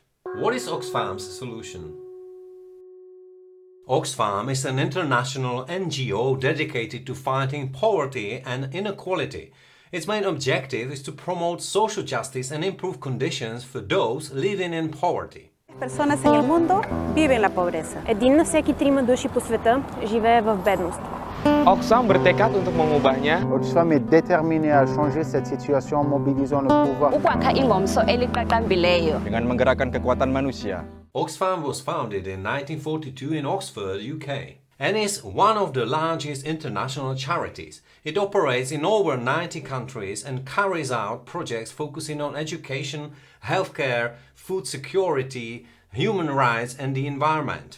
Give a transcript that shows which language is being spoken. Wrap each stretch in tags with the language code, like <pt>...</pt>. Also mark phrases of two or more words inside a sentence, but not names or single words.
<en>What is Oxfam's solution? Oxfam is an international NGO dedicated to fighting poverty and inequality. Its main objective is to promote social justice and improve conditions for those living in poverty.</en> <es>Personas en el mundo viven la pobreza.</es> <bg>1 на всеки 3 души по света живее в бедност.</bg> <id>Oxfam bertekad untuk mengubahnya.</id> <fr>Oxfam est déterminé à changer cette situation en mobilisant le pouvoir.</fr> <id>Dengan menggerakkan kekuatan manusia.</id> <en>Oxfam was founded in 1942 in Oxford, UK, and is one of the largest international charities. It operates in over 90 countries and carries out projects focusing on education, healthcare, food security, human rights and the environment.</en>